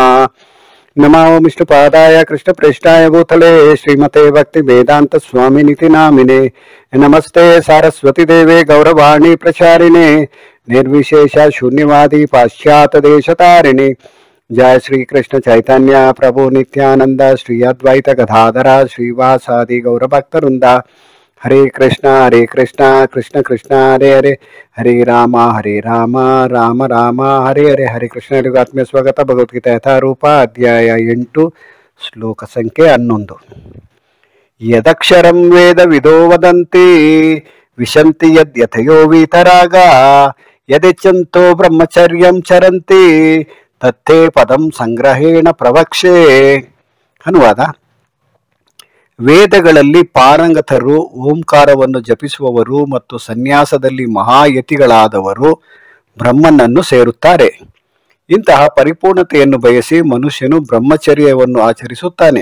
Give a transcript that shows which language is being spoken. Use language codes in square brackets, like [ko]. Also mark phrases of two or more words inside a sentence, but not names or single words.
[sa] नमो विष्णुपादाय कृष्णप्रेष्ठाय भूतले श्रीमते भक्तिवेदान्तस्वामिनिति नामिने। नमस्ते सारस्वती देवे गौरवाणी प्रचारिणे निर्विशेष शून्यवादी पाश्चात्यदेशतारिणे। जय श्री कृष्ण चैतन्य प्रभु नित्यानंद श्री अद्वैत गदाधर श्रीवासादि गौरभक्तवृंद। हरे कृष्ण कृष्ण कृष्ण हरे हरे, हरे राम राम राम हरे हरे। [kn] ಹರೇ ಕೃಷ್ಣ ಆತ್ಮೀಯ ಸ್ವಾಗತ. ಭಗವದ್ಗೀತೆ ಯಥಾರೂಪ ಅಧ್ಯಾಯ 8 ಶ್ಲೋಕ ಸಂಖ್ಯೆ 11. [sa] ಯದಕ್ಷರಂ ವೇದ ವಿದೋ ವದಂತಿ ವಿಶಂತಿ ಯದ್ಯಥಯೋ ವೀತರಾಗ ಯದಿಚ್ಛಂತೋ ಬ್ರಹ್ಮಚರ್ಯಂ ಚರಂತಿ ತತ್ತೇ ಪದಂ ಸಂಗ್ರಹೇಣ ಪ್ರವಕ್ಷೆ. [kn] ಅನುವಾದ: ವೇದಗಳಲ್ಲಿ ಪಾರಂಗತರು, ಓಂಕಾರವನ್ನು ಜಪಿಸುವವರು ಮತ್ತು ಸನ್ಯಾಸದಲ್ಲಿ ಮಹಾಯತಿಗಳಾದವರು ಬ್ರಹ್ಮನನ್ನು ಸೇರುತ್ತಾರೆ. ಇಂತಹ ಪರಿಪೂರ್ಣತೆಯನ್ನು ಬಯಸಿ ಮನುಷ್ಯನು ಬ್ರಹ್ಮಚರ್ಯವನ್ನು ಆಚರಿಸುತ್ತಾನೆ.